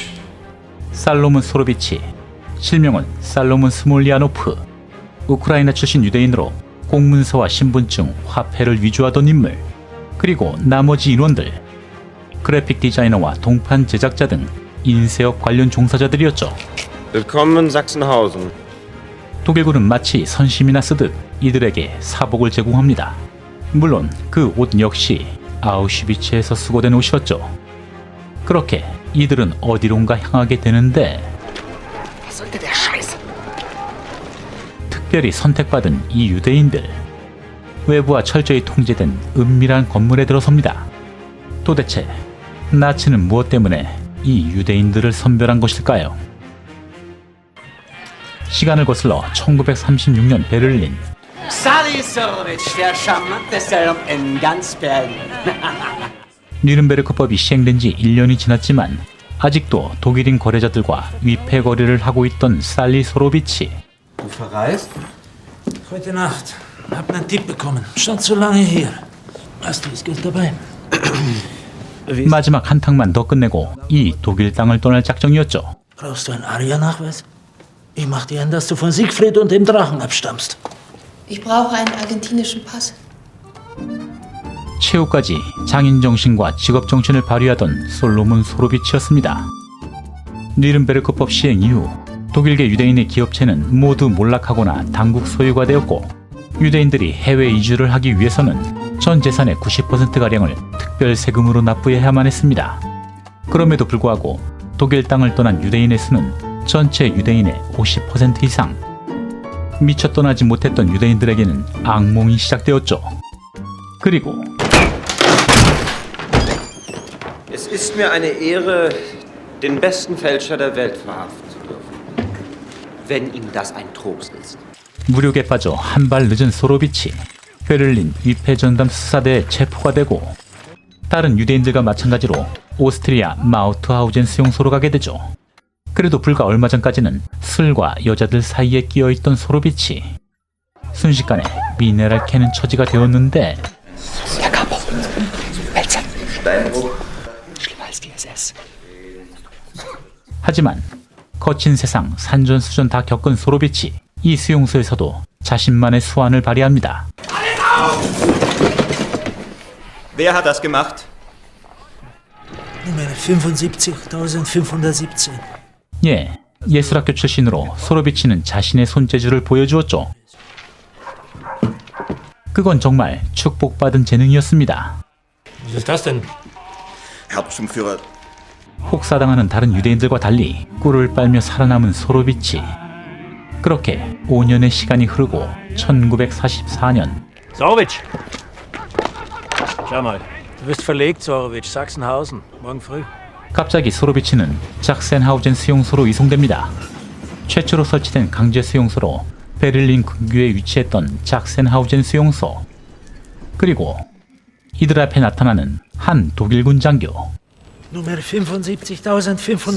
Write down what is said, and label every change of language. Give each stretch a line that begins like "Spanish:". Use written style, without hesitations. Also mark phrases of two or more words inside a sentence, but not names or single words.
Korean: 살로몬 소로비치, 실명은 살로몬 스몰리아노프. 우크라이나 출신 유대인으로 공문서와 신분증, 화폐를 위조하던 인물. 그리고 나머지 인원들, 그래픽 디자이너와 동판 제작자 등 인쇄업 관련 종사자들이었죠.
German: Willkommen in Sachsenhausen.
Korean: 독일군은 마치 선심이나 쓰듯 이들에게 사복을 제공합니다. 물론 그 옷 역시 아우슈비츠에서 수거된 옷이었죠. 그렇게 이들은 어디론가 향하게 되는데, 특별히 선택받은 이 유대인들, 외부와 철저히 통제된 은밀한 건물에 들어섭니다. 도대체 나치는 무엇 때문에 이 유대인들을 선별한 것일까요? 시간을 거슬러 1936년 베를린.
German: Sally Sorowitsch, der charmanteste Herr in ganz Berlin.
Korean: 뉘른베르크법이 시행된 지 1년이 지났지만 아직도 독일인 거래자들과 위패 거래를 하고 있던 살리 소로비치.
German: Du verreist? Heute Nacht. Hab einen Tipp bekommen. Stand zu lange hier. Hast du das Geld dabei?
Korean: 마지막 한탕만 더 끝내고 이 독일 땅을 떠날 작정이었죠.
German: Brauchst du einen Aria-Nachweis? Ich mach dir ein, dass du von Siegfried und dem Drachen abstammst. Ich brauche einen argentinischen Pass.
Korean: 최후까지 장인 정신과 직업 정신을 발휘하던 솔로몬 소로비치였습니다. 뉘른베르크법 시행 이후 독일계 유대인의 기업체는 모두 몰락하거나 당국 소유가 되었고, 유대인들이 해외 이주를 하기 위해서는 전 재산의 90%가량을 특별 세금으로 납부해야만 했습니다. 그럼에도 불구하고 독일 땅을 떠난 유대인의 수는 전체 유대인의 50% 이상. 미처 떠나지 못했던 유대인들에게는 악몽이 시작되었죠. 그리고
German: Es ist mir eine Ehre, den besten Fälscher der Welt verhaften zu dürfen. Wenn ihm das ein Trost ist.
Korean: 무력에 빠져 한 발 늦은 소로비치, 베를린 위패 전담 수사대에 체포가 되고, 다른 유대인들과 마찬가지로 오스트리아 마우트하우젠 수용소로 가게 되죠. 그래도 불과 얼마 전까지는 술과 여자들 사이에 끼어있던 소로비치, 순식간에 미네랄 캐는 처지가 되었는데, 하지만 거친 세상 산전수전 다 겪은 소로비치, 이 수용소에서도 자신만의 수완을 발휘합니다.
German: Wer hat das gemacht? Nummer 75.517.
Korean: 예, 예술학교 출신으로 소로비치는 자신의 손재주를 보여주었죠. 그건 정말 축복받은 재능이었습니다.
German: Was ist das denn? Hauptsturmführer.
Korean: 혹사당하는 다른 유대인들과 달리 꿀을 빨며 살아남은 소로비치. 그렇게 5년의 시간이 흐르고 1944년,
German: Sorowitsch! Schau mal, du wirst verlegt, Sorowitsch, Sachsenhausen, morgen früh.
Korean: 갑자기 소로비치는 작센하우젠 수용소로 이송됩니다. 최초로 설치된 강제 수용소로 베를린 근교에 위치했던 작센하우젠 수용소. 그리고 이들 앞에 나타나는 한 독일군 장교.
German: Nummer 75.517.